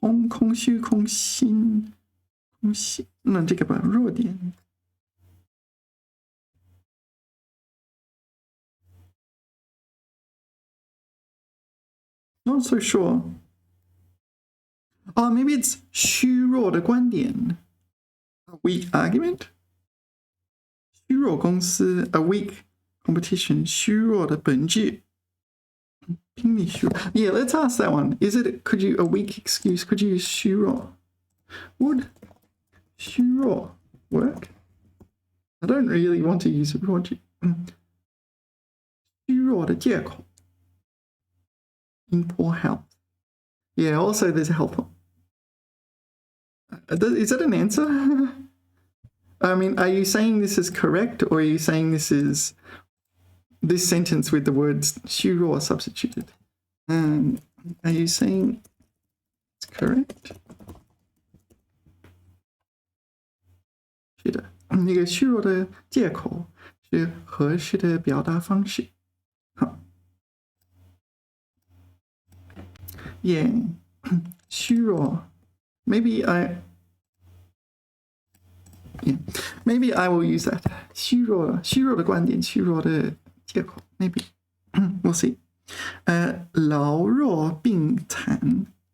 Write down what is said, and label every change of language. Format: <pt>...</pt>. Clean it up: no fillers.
<zh>空虚空心那这个吧弱点Not so sure.</zh> <en>Oh, maybe it's 虚弱的观点 A weak argument? 虚弱公司 A weak competition 虚弱的本质 Yeah, let's ask that one. Could you a weak excuse? Could you use 虚弱 Would 虚弱 work? I don't really want to use 弱句虚弱的借口In poor health. Yeah, also there's a health one. Is that an answer? I mean, are you saying this is correct or are you saying this is this sentence with the words 虚弱 substituted? Are you saying it's correct?</en> <zh>是的，那个虚弱的借口是合适的表达方式。好。</zh> <en>Yeah, 虚弱 Maybe I will use that 虚弱的观点虚弱的借口 Maybe We'll see 老弱病残</en>